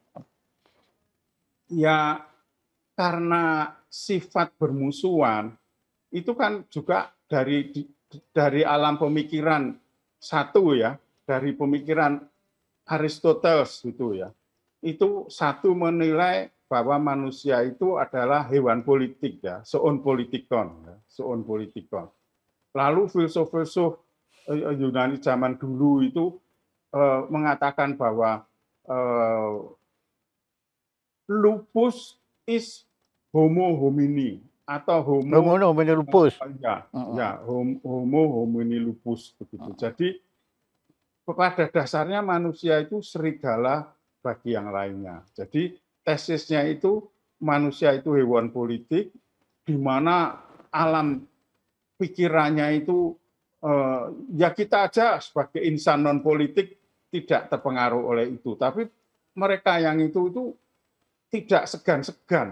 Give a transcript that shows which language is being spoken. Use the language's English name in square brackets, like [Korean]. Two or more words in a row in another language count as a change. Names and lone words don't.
[Indonesian] Ya karena sifat bermusuhan itu kan juga dari alam pemikiran satu ya, dari pemikiran Aristoteles gitu ya. Itu satu menilai bahwa manusia itu adalah hewan politik ya, [Greek] zoon politikon, [Indonesian] ya, [Greek] zoon politikon. [Indonesian] Lalu filsuf-filsuf Yunani zaman dulu itu mengatakan bahwa [Latin] lupus is homo homini [Indonesian] atau homo [Latin] homini lupus. Homo homini lupus begitu. [Indonesian] Jadi pada dasarnya manusia itu serigala bagi yang lainnya. Jadi tesisnya itu manusia itu hewan politik, di mana alam pikirannya itu ya kita aja sebagai insan non politik tidak terpengaruh oleh itu, tapi mereka yang itu tidak segan-segan.